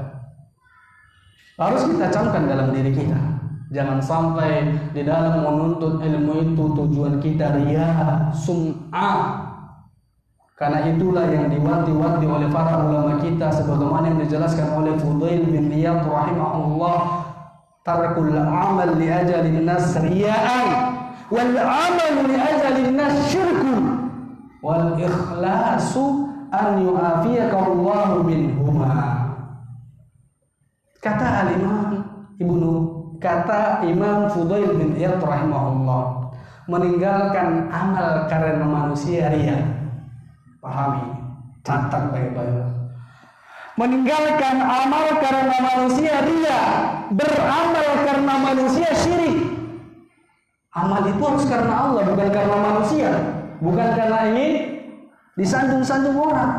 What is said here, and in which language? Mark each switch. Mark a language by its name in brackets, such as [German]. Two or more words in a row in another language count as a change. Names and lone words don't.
[Indonesian] Harus kita camkan dalam diri kita. Jangan sampai di dalam menuntut ilmu itu tujuan kita riya, sum'ah. Karena itulah yang diwanti-wanti oleh para ulama kita, sebagaimana yang dijelaskan oleh Fudail bin Iyad rahimahullah, [Arabic] ترك العمل لأجل الناس رياء والعمل لأجل الناس شرك والإخلاص أن يعافيك الله منهما. [Indonesian] Kata Imam Fudail bin Iyad rahimahullah, meninggalkan amal karena manusia riya. Pahami, catat baik-baik. Meninggalkan amal karena manusia riya, beramal karena manusia syirik. Amal itu harus karena Allah, bukan karena manusia, bukan karena ingin disanjung-sanjung orang.